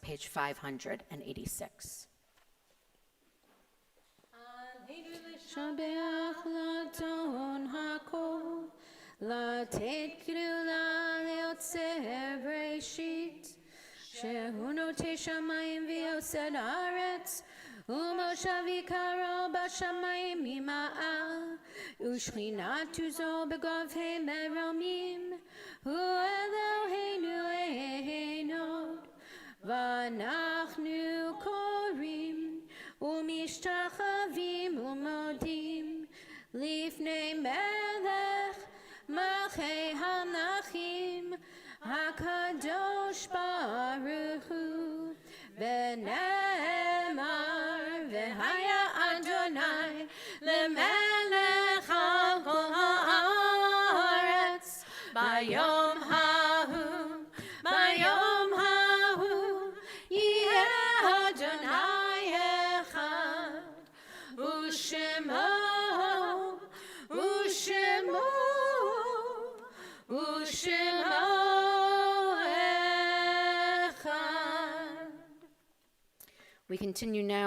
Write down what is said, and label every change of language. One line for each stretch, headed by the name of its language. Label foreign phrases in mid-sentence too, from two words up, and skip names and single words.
English: Page 586.
Hebrew: לשבח לאדון הכל, לתת גדלה ליוצר בראשית, שהוא נוטה שמים ויוסד ארץ, ומושב יקרו בשמים ממעל, ושכינת עזו בגבהי מרומים, הוא אלהינו אין עוד, ואנחנו כורעים, ומשתחווים ומודים לפני מלך מלכי המלכים הקדוש ברוך הוא ונאמר והיה אדוני למלך על כל הארץ ביום ההוא יהיה אדוני
English: We continue now